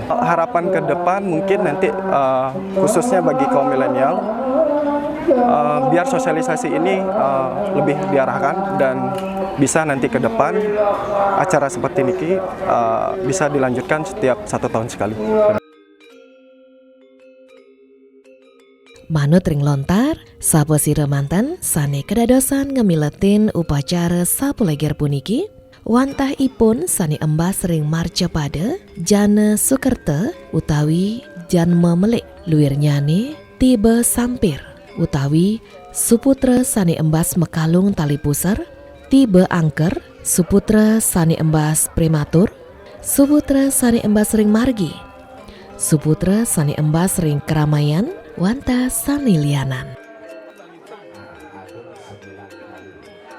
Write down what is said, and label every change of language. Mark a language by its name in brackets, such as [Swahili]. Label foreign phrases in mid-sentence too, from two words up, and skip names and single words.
[Indonesian] Harapan ke depan mungkin nanti khususnya bagi kaum milenial, biar sosialisasi ini lebih diarahkan dan bisa nanti ke depan acara seperti ini bisa dilanjutkan setiap 1 tahun sekali. [Balinese] Manut ring lontar, sapu siremanten sane kedadosan ngemiletin upacara sapu leger puniki, wantah ipun sane embas ring marca pada Jana Sukerte utawi Janma Melik, luirnyane tiba sampir utawi suputra sane embas mekalung tali pusar, tiba angker suputra sane embas prematur, suputra sane embas ring margi, suputra sane embas ring keramaian, wanta sane lianan.